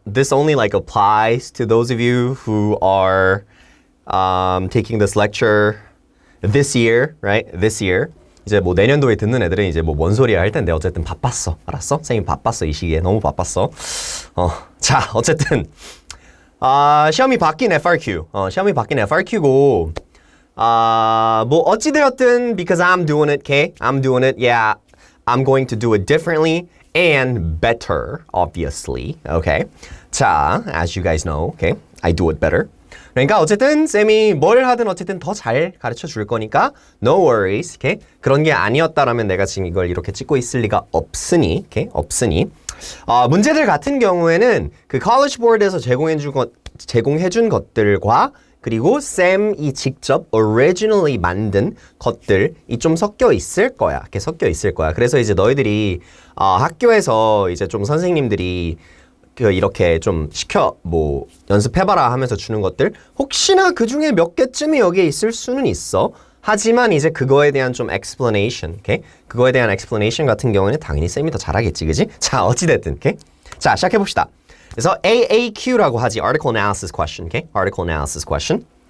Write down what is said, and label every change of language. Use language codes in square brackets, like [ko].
[en] This only like applies to those of you who are taking this lecture this year, right? This year. [ko] 이제 뭐 내년도에 듣는 애들은 이제 뭐 뭔 소리야 할 텐데 어쨌든 바빴어. 알았어? 쌤이 바빴어. 이 시기에 너무 바빴어. 자, 어쨌든 시험이 바뀐 FRQ. 시험이 바뀐 FRQ고 뭐 어찌되었든 [en] because I'm doing it, okay? I'm doing it. Yeah. I'm going to do it differently and better, obviously. Okay? 자, as you guys know, okay? I do it better. [ko] 그러니까 어쨌든 쌤이 뭘 하든 어쨌든 더 잘 가르쳐 줄 거니까 [en] no worries, okay? [ko] 그런 게 아니었다라면 내가 지금 이걸 이렇게 찍고 있을 리가 없으니, okay? 없으니. 문제들 같은 경우에는 그 college board에서 제공해 준 것들과 그리고 쌤이 직접 originally 만든 것들이 좀 섞여 있을 거야. 이렇게 섞여 있을 거야. 그래서 이제 너희들이 학교에서 이제 좀 선생님들이 이렇게 좀 뭐 연습해봐라 하면서 주는 것들 혹시나 그 중에 몇 개쯤이 여기에 있을 수는 있어. 하지만 이제 그거에 대한 좀 explanation, okay? 그거에 대한 explanation 같은 경우는 당연히 쌤이 더 잘하겠지, 그지? 자, 어찌됐든, okay? 자, 시작해봅시다. 그래서 AAQ라고 하지, article analysis question, okay? article analysis question.